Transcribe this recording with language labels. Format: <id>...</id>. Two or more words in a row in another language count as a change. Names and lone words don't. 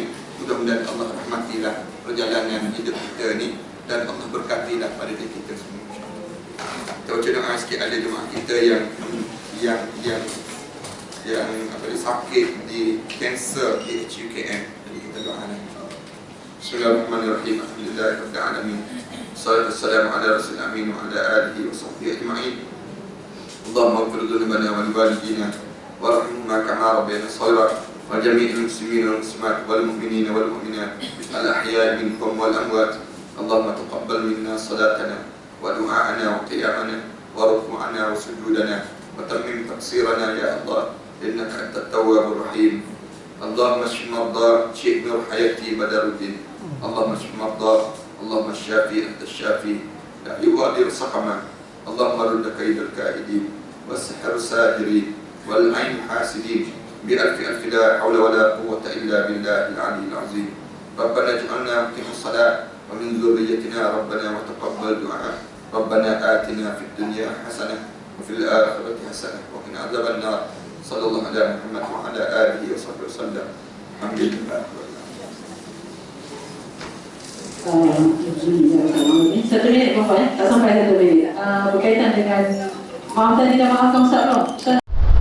<ms>Mudah-mudahan Allah rahmatilah perjalanan hidup kita ni, dan Allah berkatilah pada diri kita semua. Kita baca doa sikit, ada jemaah kita yang sakit di kanser di HUKM. Jadi kita doakan.</ms> <ar>بسم الله الرحمن الرحيم. الحمد لله رب العالمين. والصلاة والسلام على رسول الأمين وعلى آله وصحبه أجمعين. اللهم اغفر ذنوبنا ولوالدينا وارحمهما كما ربيانا صغيرا وجميع المسلمين والمسلمات والمؤمنين والمؤمنات الأحياء منهم والأموات. اللهم تقبل منا صلاتنا ودعاءنا وقيامنا وركوعنا وسجودنا وتمم تقصيرنا يا الله، إنك أنت التواب الرحيم. Allahumma shfi marda Syekh Nur Hayati Badaruddin. اللهم اشف مرضى، اللهم اشف أنت الشافي لا يغادر سقما. اللهم رد كيد الكائدين والسحر ساحرين والعين حاسدين بألف لا حول ولا قوة إلا بالله العلي العظيم. ربنا اجعلنا مقيم الصلاة ومن ذريتنا ربنا وتقبل دعاء. ربنا آتنا في الدنيا حسنة وفي الآخرة حسنة وقنا عذاب النار. صلى الله على محمد وعلى آله وصحبه وسلم. الحمد لله.</ar> <ms>Satu minit Bapak ya, tak sampai 1 minit. Berkaitan dengan maaf tadi dah maafkan Ustaz Rom.</ms>